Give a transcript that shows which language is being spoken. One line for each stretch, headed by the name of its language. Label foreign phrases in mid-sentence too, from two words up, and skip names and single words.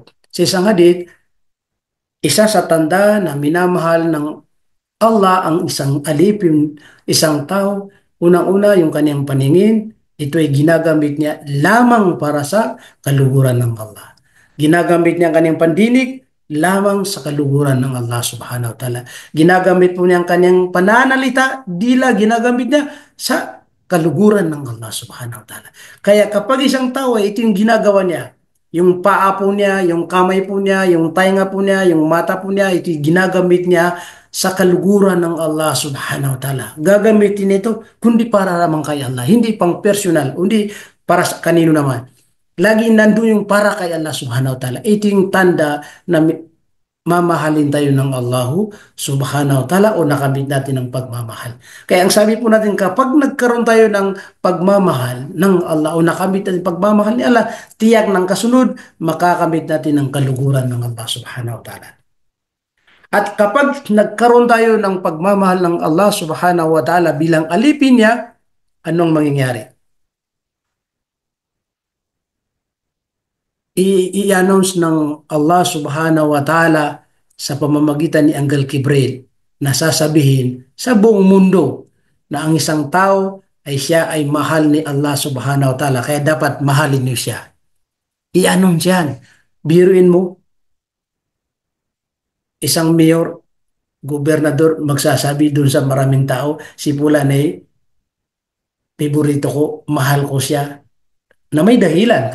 Filipino: Sa isang hadith, isa sa tanda na minamahal ng Allah ang isang alipin, isang tao, unang-una yung kanyang paningin, ito ay ginagamit niya lamang para sa kaluguran ng Allah. Ginagamit niya ang kanyang pandinig lamang sa kaluguran ng Allah
Arabic: سبحانه وتعالى.
Filipino: Ginagamit po niya ang kanyang pananalita, dila ginagamit niya sa kaluguran ng Allah
Arabic: سبحانه وتعالى.
Filipino: Kaya kapag isang tao ay ito yung ginagawa niya, yung paa po niya, yung kamay po niya, yung tainga po niya, yung mata po niya, ito yung ginagamit niya sa kaluguran ng Allah
Arabic: سبحانه وتعالى.
Filipino: Gagamitin ito kundi para lamang kay Allah. Hindi pang personal, hindi para sa kanino naman. Lagi nandun yung para kay Allah
Arabic: سبحانه وتعالى.
Filipino: Ito yung tanda na mamahalin tayo ng Allahu
Arabic: سبحانه وتعالى
Filipino: o nakamit natin ng pagmamahal. Kaya ang sabi po natin, kapag nagkaroon tayo ng pagmamahal ng Allah o nakamit natin pagmamahal ni Allah, tiyak ng kasunod, makakamit natin ng kaluguran ng Allah
Arabic: سبحانه وتعالى.
Filipino: At kapag nagkaroon tayo ng pagmamahal ng Allah
Arabic: سبحانه وتعالى
Filipino: bilang alipin niya, anong mangyayari? I-announce ng Allah
Arabic: سبحانه وتعالى
Filipino: sa pamamagitan ni Anghel Kibril na sasabihin sa buong mundo na ang isang tao ay siya ay mahal ni Allah subhanahu wa ta'ala kaya dapat mahalin niyo siya. I-announce yan. Biruin mo, isang mayor, gobernador magsasabi dun sa maraming tao, si Fulan ay favorito ko, mahal ko siya, na may dahilan.